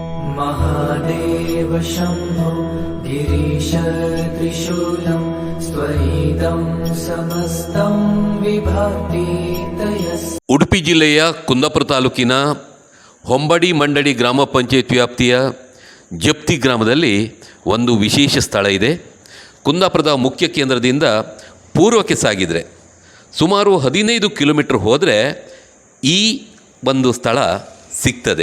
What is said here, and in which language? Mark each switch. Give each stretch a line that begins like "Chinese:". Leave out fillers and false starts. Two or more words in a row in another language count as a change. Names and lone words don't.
Sanskrit: महादेव शम्भो गिरीश त्रिशूलं स्वैदं समस्तं विभाति तयस्.
Kannada: ಉಡುಪಿ ಜಿಲ್ಲೆಯ ಕುಂದಾಪುರ ತಾಲೂಕಿನ ಹೊಂಬಡಿ ಮಂಡಡಿ ಗ್ರಾಮ ಪಂಚಾಯತ್ ವ್ಯಾಪ್ತಿಯ ಜಪ್ತಿ ಗ್ರಾಮದಲ್ಲಿ ಒಂದು ವಿಶೇಷ ಸ್ಥಳ ಇದೆ. ಕುಂದಾಪುರದ ಮುಖ್ಯ ಕೇಂದ್ರದಿಂದ ಪೂರ್ವಕ್ಕೆ ಸಾಗಿದರೆ ಸುಮಾರು 15 ಕಿಲೋಮೀಟರ್ ಹೋದರೆ ಈ ಒಂದು ಸ್ಥಳ ಸಿಗ್ತದೆ.